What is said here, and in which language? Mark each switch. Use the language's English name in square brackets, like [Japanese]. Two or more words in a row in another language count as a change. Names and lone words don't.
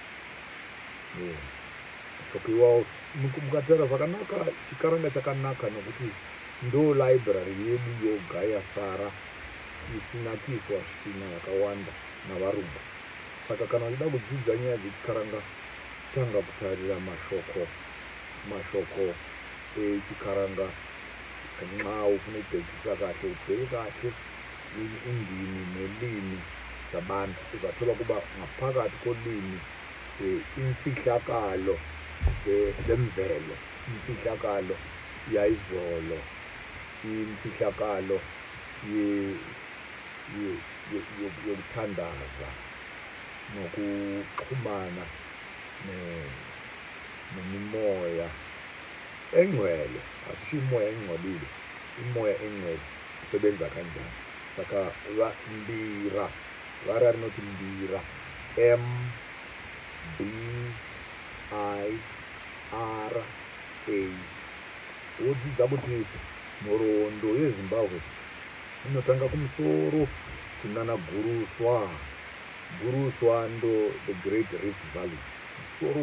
[Shona] Shoko iwawo mukatara zvakanaka, chikaranga chakanaka nokuti ndo library yedu yoga yasara isina kuiswa svina yakawanda navarungu. Saka kana uchida kudzidza nyaya dzechikaranga, tanga kutarira mashoko echikaranga. [North Ndebele] Kana ufuna kubhekisa kahle, ubheke kahle indimi nelimi zabantu, uzathola kuba ngaphakathi kolimi imfihlakalo zemvelo, imfihlakalo yayizolo, imfihlakalo yokuthandaza nokuxhumana nemimoya engcwele. Asisho imoya engcolile, imoya engcwele isebenza kanjani. [Shona] Saka mbira, vara rinoti mbira, MBIRA. Wodzidza kuti nhoroondo yeZimbabwe inotanga kumusoro kunana Guruswa ndo the Great Rift Valley, musoro.